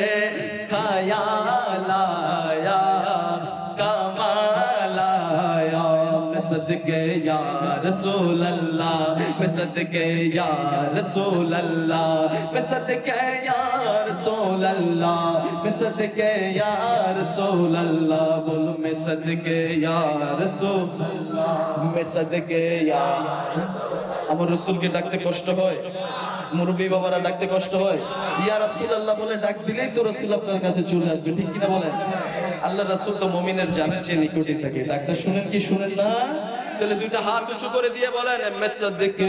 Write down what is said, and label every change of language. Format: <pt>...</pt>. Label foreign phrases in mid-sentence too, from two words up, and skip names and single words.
<ur>خیال آیا کمال آیا میں صدقے یا رسول اللہ میں صدقے یا رسول اللہ میں صدقے یا رسول اللہ میں صدقے یا رسول اللہ بولو میں صدقے یا رسول اللہ میں صدقے یا</ur> <bn>আমার রাসূলকে ডাকতে কষ্ট হয় মুরব্বি বাবারা ডাকতে কষ্ট হয়</bn> <ar>يا رسول الله</ar> <bn>বলে ডাক দিলেই তো রাসূল আপনার কাছে চলে আসবে ঠিক কি না বলেন আল্লাহর রাসূল তো মুমিনের জানের চেয়ে নিকটে থাকে ডাকটা শুনেন কি শুনেন না তাহলে দুইটা হাত উঁচু করে দিয়ে বলেন মেসাদকে</bn>